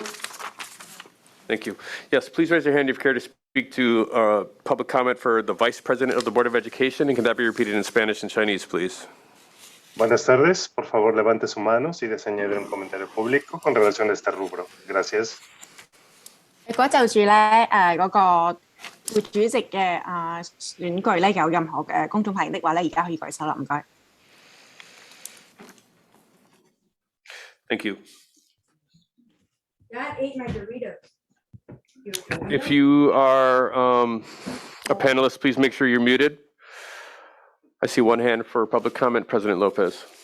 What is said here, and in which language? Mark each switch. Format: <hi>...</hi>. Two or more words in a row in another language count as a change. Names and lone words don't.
<en>Thank you. Yes, please raise your hand if you care to speak to public comment for the Vice President of the Board of Education, and can that be repeated in Spanish and Chinese, please?</en> <es>Buenas tardes, por favor levante su mano si desea añadir un comentario público con relación a este rubro. Gracias.</es> <yue>如果就住咧嗰個副主席嘅選舉咧有任何嘅公眾發言的話咧，而家可以舉手啦，唔該。</yue> <en>Thank you. That ate my Doritos. If you are a panelist, please make sure you're muted. I see one hand for public comment, President Lopez.</en>